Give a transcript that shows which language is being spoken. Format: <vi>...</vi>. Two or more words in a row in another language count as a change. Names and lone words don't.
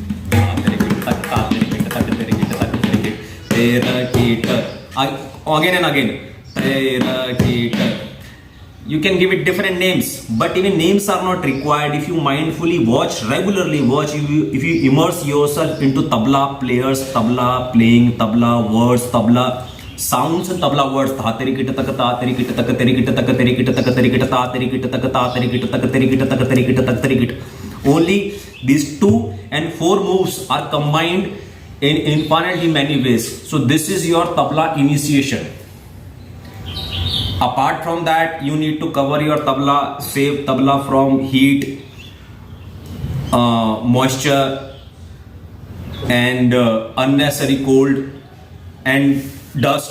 <en>Again and again. You can give it different names, but even names are not required. If you mindfully watch, regularly watch, if you immerse yourself into tabla players, tabla playing, tabla words, tabla sounds and tabla words, ta teri kit tak ta teri kit tak teri kit tak teri kit tak teri kit ta teri kit tak ta teri kit tak teri kit tak teri kit tak teri kit. Only these 2 and 4 moves are combined in infinitely many ways. So this is your tabla initiation. Apart from that, you need to cover your tabla, save tabla from heat, moisture and unnecessary cold and dust.</en>